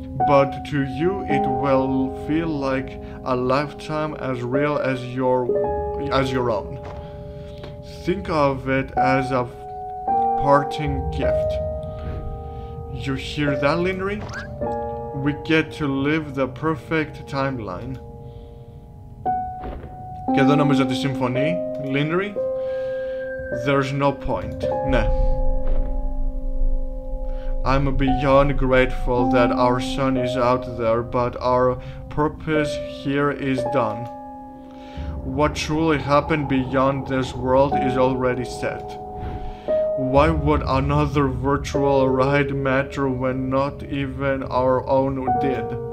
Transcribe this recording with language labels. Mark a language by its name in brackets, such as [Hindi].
[English] But to you it will feel like a lifetime as real as your own. Think of it as a parting gift. You hear that, Linry? We get to live the perfect timeline. [Greek] Και εδώ νομίζω ότι συμφωνεί, Linry. [English] There's no point. Ναι. I'm beyond grateful that our sun is out there, but our purpose here is done. What truly happened beyond this world is already set. Why would another virtual ride matter when not even our own did?